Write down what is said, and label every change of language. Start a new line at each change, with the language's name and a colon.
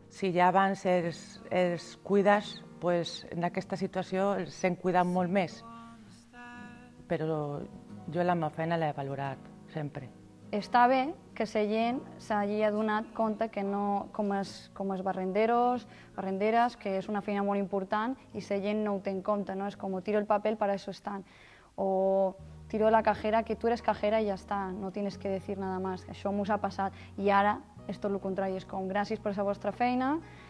Catalan: Si ja abans els cuides, pues, en aquesta situació s'han cuidat molt més. Però jo la meva feina l'he valorat sempre. Està bé que la gent s'hagi adonat compte que no, com els barrenderes, que és una feina molt important i la gent no ho té en compte, no? És com tiro el paper,
Spanish: para eso están. O tiro la cajera, que tú eres cajera y ya está, no tienes que decir nada más.
Catalan: Això m'ho ha passat i ara és tot el contrari, és com gràcies per la vostra feina.